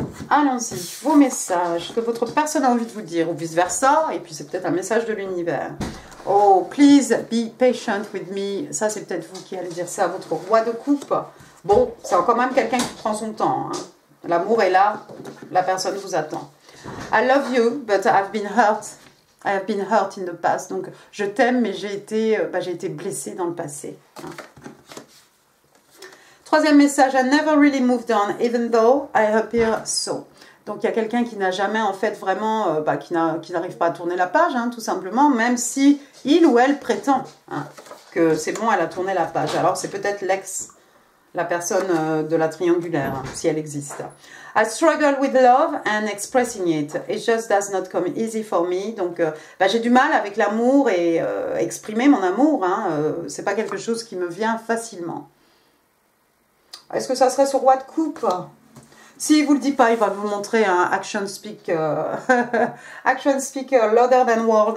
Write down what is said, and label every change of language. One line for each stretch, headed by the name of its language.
French: Allons-y, vos messages que votre personne a envie de vous dire, ou vice-versa, et puis c'est peut-être un message de l'univers.
English: Oh, please be patient with me.
French: Ça, c'est peut-être vous qui allez dire ça à votre roi de coupe. Bon, c'est quand même quelqu'un qui prend son temps. Hein. L'amour est là, la personne vous attend.
English: I love you, but I've been hurt. I have been hurt in the past.
French: Donc, je t'aime, mais j'ai été blessée dans le passé. Hein. Troisième message,
English: I never really moved on, even though I appear so.
French: Donc, il y a quelqu'un qui n'a jamais, en fait, vraiment, qui n'arrive pas à tourner la page, hein, tout simplement, même si il ou elle prétend, hein, que c'est bon, elle a tourné la page. Alors, c'est peut-être l'ex, la personne de la triangulaire, hein, si elle existe.
English: I struggle with love and expressing it. It just does not come easy for me.
French: Donc, j'ai du mal avec l'amour et exprimer mon amour. Hein, c'est pas quelque chose qui me vient facilement. Est-ce que ça serait sur roi de coupe? Si vous le dit pas, il va vous montrer un
English: action speak, action speak louder than word.